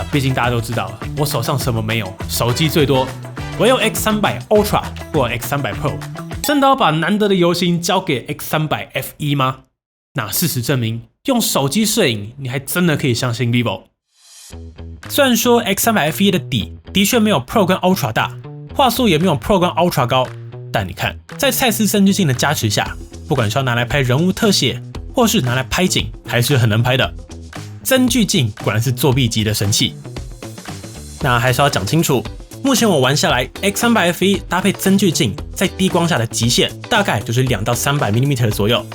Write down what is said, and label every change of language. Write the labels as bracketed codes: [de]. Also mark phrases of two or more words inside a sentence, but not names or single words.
[zh] 畢竟大家都知道，我手上什麼沒有，手機最多，唯有 X300 Ultra 或 X300 Pro。真的要把難得的遊行交給 X300F1 嗎？那事實證明，用手機攝影，你還真的可以相信 Vivo。雖然說 X300F1 的底的確沒有 Pro 跟 Ultra 大，畫素也沒有 Pro 跟 Ultra 高，但你看，在蔡司增距鏡的加持下，不管是要拿來拍人物特寫，或是拿來拍景，還是很能拍的。增距鏡果然是作弊級的神器。那還是要講清楚，目前我玩下來 ，X300F1 搭配增距鏡，在低光下的極限大概就是2到300mm 左右。